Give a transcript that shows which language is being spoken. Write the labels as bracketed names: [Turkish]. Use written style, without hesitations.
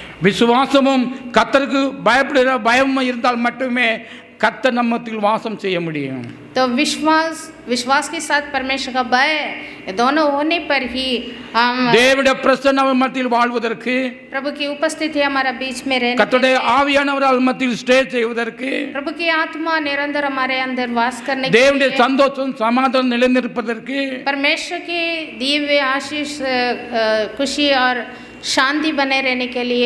[Tamil] விசுவாசமும் கர்த்தருக்கு பயப்படுகிற பயமும் இருந்தால் மட்டுமே கர்த்தர் நம்மத்தில் வாசம் செய்ய முடியும். [Hindi] तो विश्वास के साथ परमेश्वर का भय, दोनों होने पर ही हम [Tamil] தேவனுடைய பிரசன்னம் மத்தியில் வாழ்வதற்கு, [Hindi] प्रभु की उपस्थिति हमारा बीच में रहने, [Tamil] கர்த்தருடைய ஆவியானவர் மத்தியில் ஸ்டே செய்வதற்கு, [Hindi] प्रभु की आत्मा निरंतर हमारे अंदर वास करने, [Tamil] தேவனுடைய சந்தோஷம் சமாதானம் நிலைநிற்பதற்கு, [Hindi] परमेश्वर की दिव्य आशीष खुशी और शांति बने रहने के लिए,